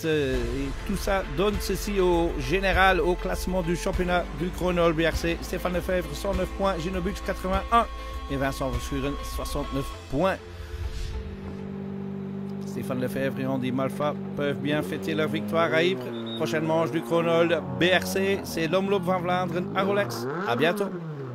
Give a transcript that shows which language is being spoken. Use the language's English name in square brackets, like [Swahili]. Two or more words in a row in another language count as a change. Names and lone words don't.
[French] Et tout ça donne ceci au général, au classement du championnat du chronol BRC. Stéphane Lefebvre, 109 points, Gino Bux, 81 et Vincent Verschuren, 69 points. Stéphane Lefebvre et Andy Malfoy peuvent bien fêter leur victoire à Ypres. Prochaine manche du chronol BRC, c'est l'Omloop van Vlaanderen à Rolex. À bientôt.